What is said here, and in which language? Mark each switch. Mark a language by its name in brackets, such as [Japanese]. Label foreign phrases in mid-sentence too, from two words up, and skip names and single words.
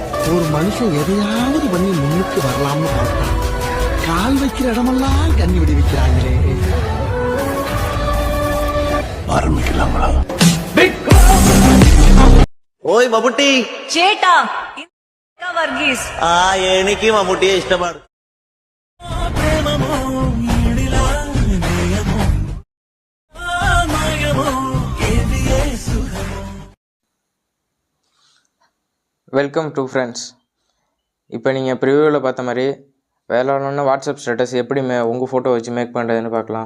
[Tamil] ஒரு மனுஷன் எதையாவது பண்ணி முன்னுக்கு வரலாம்னு பார்த்தா கால் வைக்கிற இடமெல்லாம் கண்ணி விடி வைக்கிறாங்களே. ஆரம்பிக்கலாங்களா? [Malayalam] ഓയ് മമ്മൂട്ടി ചേട്ടാ വർഗീസ് എനിക്ക് മമ്മൂട്ടിയെ ഇഷ്ടമാണ്. [English] Welcome to Friends. [Tamil] இப்போ நீங்கள் ப்ரிவியூவில் பார்த்த மாதிரி வேலைன்னு வாட்ஸ்அப் ஸ்டேட்டஸ் எப்படி உங்கள் ஃபோட்டோ வச்சு மேக் பண்ணுறதுன்னு பார்க்கலாம்.